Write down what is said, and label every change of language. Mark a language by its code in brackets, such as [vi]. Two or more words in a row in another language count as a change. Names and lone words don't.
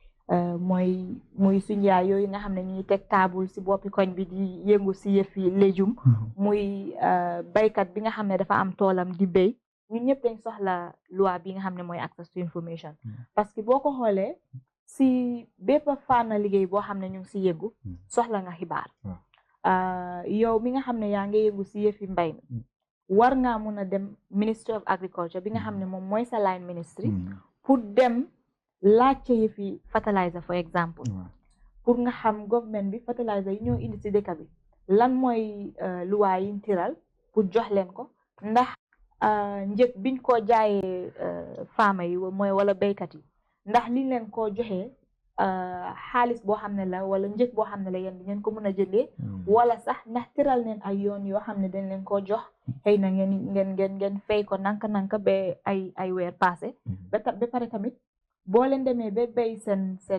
[wo] muy suñu yaay yooyu nga xam ne ñuy teg table si boppi koñ bi di yëngu si yëfi léjum muy baykat bi nga xam ne dafa am toolam di béy ñun ñëpp dañ soxla loi bi nga xam ne mooy [en] access to information [fr] parce que [wo] boo ko xoolee si bépp fànn liggéey boo xam ne ñu ngi si yëngu soxla nga xibaar yow mi nga xam ne yaa ngi yëngu si yëfi mbay mi war ngaa mun a dem [en] Ministry of Agriculture [wo] bi nga xam ne moom mooy sa [en] line ministry [wo] pour dem laajte yëfi [en] fertilizer for example [wo] pour nga xam government bi fertilizer yi ñoo indi si dëkk bi lan mooy luwaa yi tiral pour jox leen ko ndax njëg biñ ko jaayee faama yi mooy wala béykat yi ndax liñ leen koo joxee xaalis boo xam ne la wala njëg boo xam ne la yéen di ngeen ko mën a jëlee wala sax ndax tëral neen ay yoon yoo xam ne dañ leen koo jox xëy na ngeen fay ko nanka ba ay weer passé ba pare tamit boo leen demee ba béy seen